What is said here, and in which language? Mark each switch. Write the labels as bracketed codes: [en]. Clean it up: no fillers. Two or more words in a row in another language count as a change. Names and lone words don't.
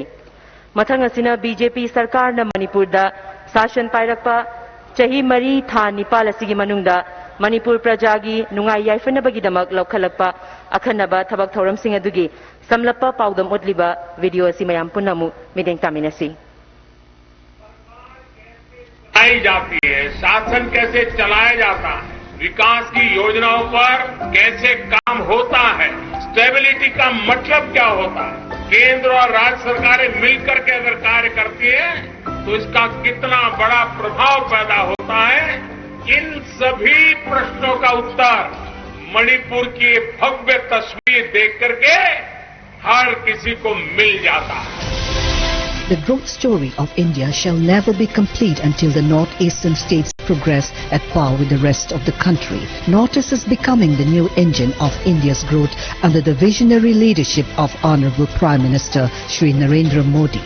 [mni] Mathang asina BJP sarkar na Manipur da sashan pairakpa chahi mari tha nipal asigi manungda Manipur prajagi nungai yaifanabagi damak laukhalakpa akhanaba thabak thoram sing adugi samlappa paudam utliba video asi mayam punamu mideng taminasi. [hi] आई जाती है, शासन कैसे चलाया जाता है, विकास की योजनाओं पर कैसे काम होता है, स्टेबिलिटी का मतलब क्या होता है, केंद्र और राज्य सरकारें मिलकर के अगर कार्य करती है तो इसका कितना बड़ा प्रभाव पैदा होता है, इन सभी प्रश्नों का उत्तर मणिपुर की भव्य तस्वीर देख करके हर किसी को मिल जाता है. [en] The growth story of India shall never be complete until the northeastern states progress at par with the rest of the country. Northeast is becoming the new engine of India's growth under the visionary leadership of Honorable Prime Minister Shri Narendra Modi.